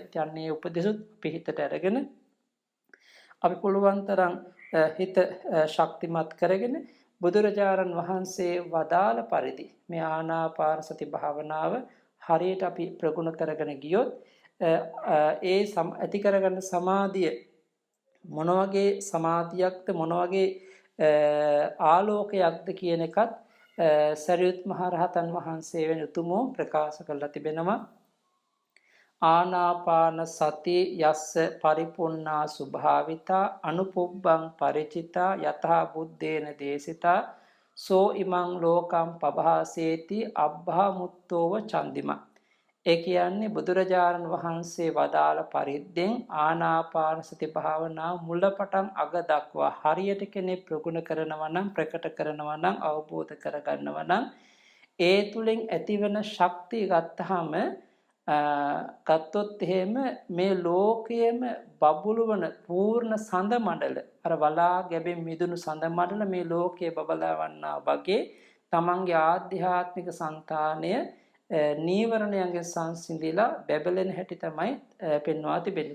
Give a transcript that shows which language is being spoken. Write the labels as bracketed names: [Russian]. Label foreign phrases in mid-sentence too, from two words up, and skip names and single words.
[Sinhala] ඉතින් මේ උපදෙසුත් පිහිටට අරගෙන අපි පුළුවන් තරම් හිත ශක්තිමත් කරගෙන බුදුරජාණන් වහන්සේ වදාළ පරිදි මේ ආනාපාන සති භාවනාව හරියට අපි ප්‍රගුණ කරගෙන ගියොත් ඒ ඇති කරගන්න සමාධිය මොන වගේ සමාධියක්ද මොන වගේ ආලෝකයක්ද කියන එකත් සරියුත් මහ රහතන් වහන්සේ වෙන උතුමෝ ප්‍රකාශ කරලා තිබෙනවා. [Pali] ආනාපාන සති යස්ස පරිපුන්නා සුභාවිතා අනුපුබ්බං පරිචිතා යතහා බුද්දේන දේශිතා සෝ ඉමං ලෝකම් පබහාසේති අබ්බා මුත්තෝව චන්දිමා. [Sinhala] ඒ කියන්නේ බුදුරජාණන් වහන්සේ වදාළ පරිද්දෙන් ආනාපාන සති භාවනාව මුලපටන් අග දක්වා හරියට කෙනෙක් ප්‍රගුණ කරනවා නම් ප්‍රකට කරනවා නම් අවබෝධ කරගන්නවා නම් ඒ තුලින් ඇතිවන ශක්තිය ගත්තාම ගත්තොත් එහෙම මේ ලෝකයේම බබළු වන පූර්ණ සඳ මණ්ඩල අර වලා ගැබෙන් මිදුණු සඳ මණ්ඩල මේ ලෝකයේ බබලවන්නා වගේ තමන්ගේ ආධ්‍යාත්මික సంతානය නීවරණයන්ගේ සංසිඳිලා බැබලෙන හැටි තමයි පෙන්වා තිබෙන්නේ.